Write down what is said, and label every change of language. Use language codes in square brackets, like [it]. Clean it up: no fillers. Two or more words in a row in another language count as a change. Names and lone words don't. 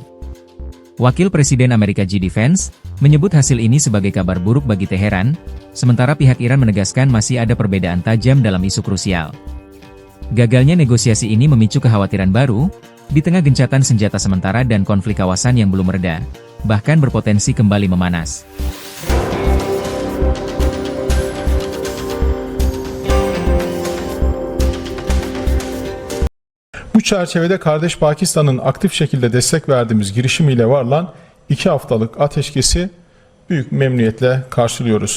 [id] Wakil Presiden Amerika J.D. Vance menyebut hasil ini sebagai kabar buruk bagi Teheran, sementara pihak Iran menegaskan masih ada perbedaan tajam dalam isu krusial. Gagalnya negosiasi ini memicu kekhawatiran baru, di tengah gencatan senjata sementara dan konflik kawasan yang belum reda, bahkan berpotensi kembali memanas. [tr] Bu çerçevede kardeş Pakistan'ın aktif şekilde destek verdiğimiz girişimiyle varılan 2 haftalık ateşkesi büyük memnuniyetle karşılıyoruz.